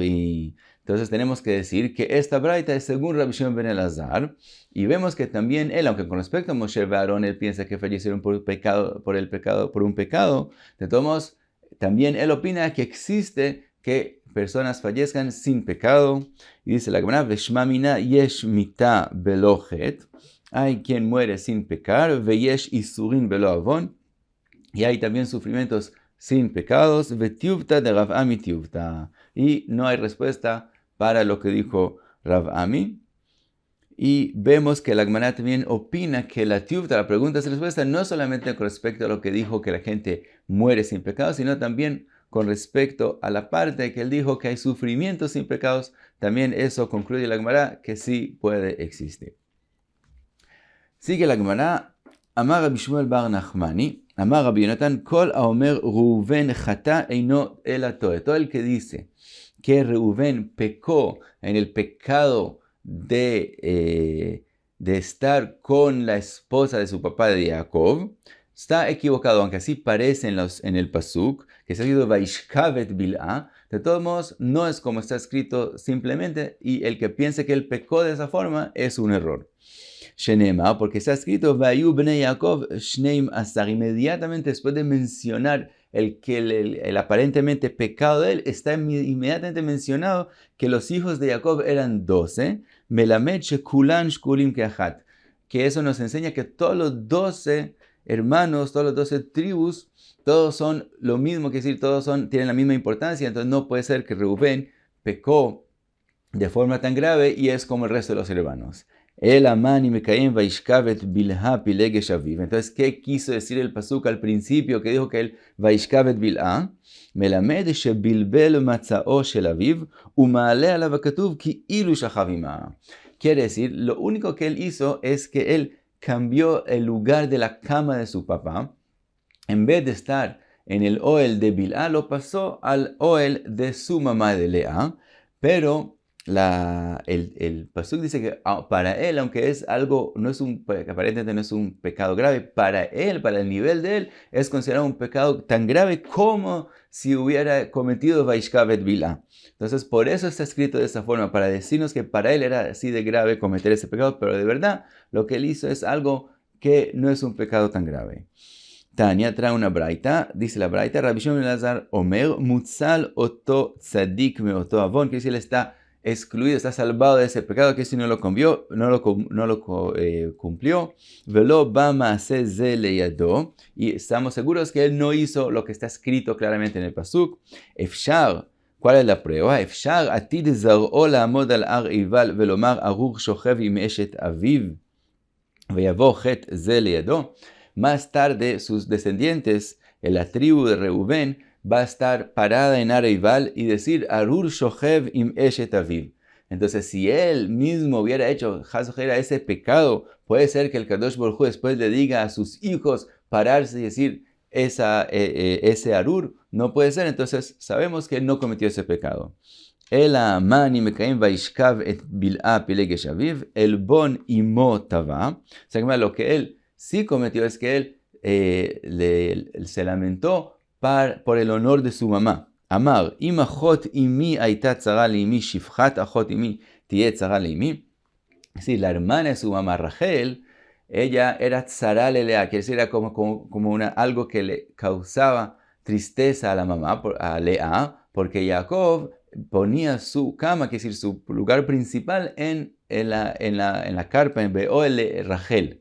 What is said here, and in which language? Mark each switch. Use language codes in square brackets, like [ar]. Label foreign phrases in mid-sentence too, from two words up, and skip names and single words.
[es] Entonces tenemos que decir que esta braita es según Rabbi Shimon ben Elazar, y vemos que también él, aunque con respecto a Moshe ve'Aaron, él piensa que fallecieron por un pecado, de todos modos, también él opina que existe que personas fallezcan sin pecado. Y dice la Gemara, [he] ושמע מינה יש מיתה בלא חטא, [es] hay quien muere sin pecar, [he] ויש יסורין בלא עון, [es] y hay también sufrimientos sin pecados, [arc] ותיובתא דרב אמי תיובתא. [es] Y no hay respuesta para lo que dijo Rav Ami. Y vemos que la Gemara también opina que la tiuvta, la pregunta y respuesta, no solamente con respecto a lo que dijo que la gente muere sin pecados, sino también con respecto a la parte que él dijo que hay sufrimientos sin pecados. También eso concluye la Gemara que sí puede existir. Sigue la Gemara. [he] אמר רבי שמואל בר נחמני אמר רבי יונתן כל האומר ראובן חטא אינו אלא טועה. [es] Todo el que dice que Reuven pecó en el pecado de estar con la esposa de su papá de Jacob, está equivocado, aunque así parece en el Pasuk, que se ha escrito [he] וישכב את בלהה. [es] De todos modos, no es como está escrito simplemente, y el que piense que él pecó de esa forma es un error. [he] Shenema, [es] porque está escrito [he] ויהיו בני יעקב שנים עשר. [es] Inmediatamente después de mencionar el aparentemente pecado de él, está inmediatamente mencionado que los hijos de Jacob eran 12. [he] מלמד שכולן שקולין כאחת. [es] Que eso nos enseña que todos los 12 hermanos, todos los 12 tribus, todos son lo mismo, que decir, todos tienen la misma importancia. Entonces no puede ser que Reubén pecó de forma tan grave y es como el resto de los hermanos. [he] אלא מה אני מקיים וישכב את בלהה פילגש אביו. [es] Entonces, ¿qué quiso decir el pasuk al principio que dijo que el [he] וישכב את בלהה? מלמד שבלבל מצעו של אביו ומעלה עליו הכתוב כאילו שכב עמה. [es] Quiere decir, lo único que él hizo es que él cambió el lugar de la cama de su papá. En vez de estar en el oel de Bilha, lo pasó al oel de su mamá de Lea, pero el pasuk dice que para él, aunque es algo, aparentemente no es un pecado grave, para él, para el nivel de él, es considerado un pecado tan grave como si hubiera cometido [he] וישכב את בלהה. [es] Entonces, por eso está escrito de esa forma, para decirnos que para él era así de grave cometer ese pecado, pero de verdad, lo que él hizo es algo que no es un pecado tan grave. [he] Tania [es] trae una braita, dice la braita, [he] רבי שמעון בן אלעזר אומר מוצל אותו צדיק מאותו עון, [es] que dice él está excluido, está salvado de ese pecado, que si no lo cumplió, [he] ולא בא מעשה זה לידו, [es] y estamos seguros que él no hizo lo que está escrito claramente en el pasuk. Efshar, ¿cuál es la prueba? [he] אפשר עתיד זרעו לעמוד על הר עיבל ולומר ארור שוכב עם אשת אביו ויבא חטא זה לידו. [es] Más tarde, sus descendientes, en la tribu de Reubén, va a estar parada en Areival y decir [he] ארור שוכב עם אשת אביו. [es] Entonces, si él mismo hubiera hecho ese pecado, puede ser que el Kadosh Baruj Hu después le diga a sus hijos pararse y decir ese Arur. No puede ser, entonces sabemos que él no cometió ese pecado. [he] אלא מה אני מקיים וישכב את בלהה פילגש אביו אלא עלבון אמו תבע. [es] O sea, lo que él sí cometió es que él se lamentó por el honor de su mamá. [he] אמר אם אחות אמי היתה צרה לאמי שפחת אחות אמי תהא צרה לאמי. [es] Es decir, la hermana de su mamá, Rachel, ella era [he] צרה ללאה, [es] quiere decir, era como algo que le causaba tristeza a la mamá, a Lea, porque Jacob ponía su cama, quiere decir, su lugar principal en la carpa, en Beoel de Rachel.